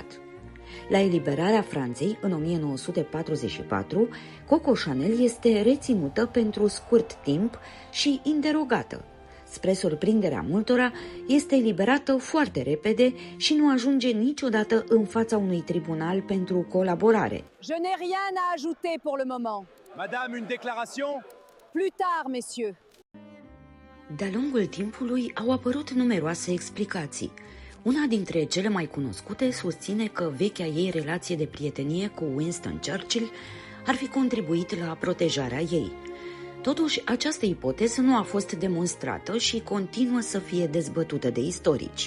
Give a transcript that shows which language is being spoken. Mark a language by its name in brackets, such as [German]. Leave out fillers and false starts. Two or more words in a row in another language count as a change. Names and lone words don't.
[Romanian] La eliberarea Franței în 1944, Coco Chanel este reținută pentru scurt timp și interogată. Spre surprinderea multora, este eliberată foarte repede și nu ajunge niciodată în fața unui tribunal pentru colaborare. [French] Je n'ai rien à ajouter pour le moment. Madame, une déclaration? Plus tard, messieurs. [Romanian] De-a lungul timpului au apărut numeroase explicații. Una dintre cele mai cunoscute susține că vechea ei relație de prietenie cu Winston Churchill ar fi contribuit la protejarea ei. Totuși, această ipoteză nu a fost demonstrată și continuă să fie dezbătută de istorici.